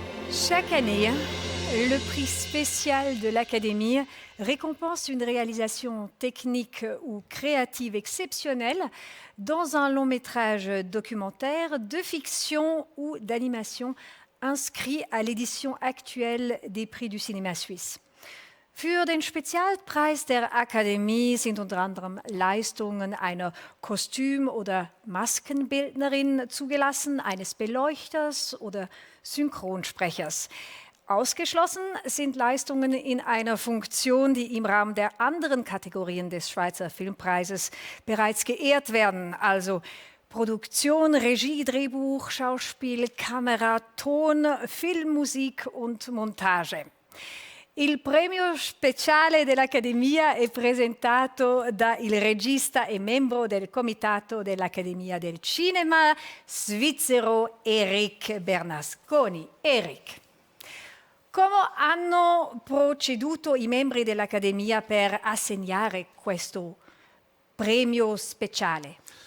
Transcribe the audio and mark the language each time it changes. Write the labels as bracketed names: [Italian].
[French] Chaque année, le prix spécial de l'Académie récompense une réalisation technique ou créative exceptionnelle dans un long métrage documentaire, de fiction ou d'animation inscrit à l'édition aktuelle des Prix du Cinéma Suisse. [German] Für den Spezialpreis der Akademie sind unter anderem Leistungen einer Kostüm- oder Maskenbildnerin zugelassen, eines Beleuchters oder Synchronsprechers. Ausgeschlossen sind Leistungen in einer Funktion, die im Rahmen der anderen Kategorien des Schweizer Filmpreises bereits geehrt werden, also Produktion, Regie, Drehbuch, Schauspiel, Kamera, Ton, Filmmusik und Montage. [Italian] Il premio speciale dell'Accademia è presentato da il regista e membro del Comitato dell'Accademia del Cinema svizzero Eric Bernasconi. Eric, come hanno proceduto i membri dell'Accademia per assegnare questo premio speciale?